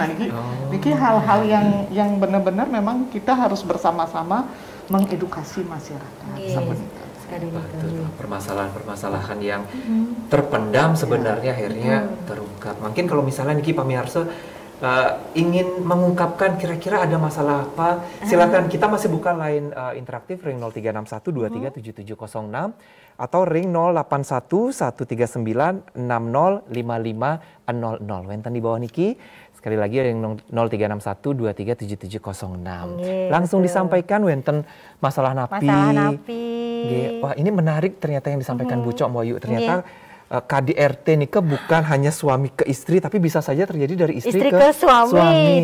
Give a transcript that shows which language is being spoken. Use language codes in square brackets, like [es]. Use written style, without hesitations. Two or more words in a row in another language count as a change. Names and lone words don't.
[id] Nah, ini hal-hal yang benar-benar memang kita harus bersama-sama mengedukasi masyarakat. Permasalahan-permasalahan yang terpendam sebenarnya akhirnya terungkap. Mungkin kalau misalnya Niki Pamirsa ingin mengungkapkan kira-kira ada masalah apa, silakan. Kita masih buka line interaktif ring 0361237706 atau ring 081139605500. Wenten di bawah Niki. Sekali lagi ring 0361237706. Langsung disampaikan wenten masalah napi. Wah, ini menarik ternyata yang disampaikan Bu Cok Moyu. Ternyata KDRT nikah bukan hanya suami ke istri, tapi bisa saja terjadi dari istri ke suami.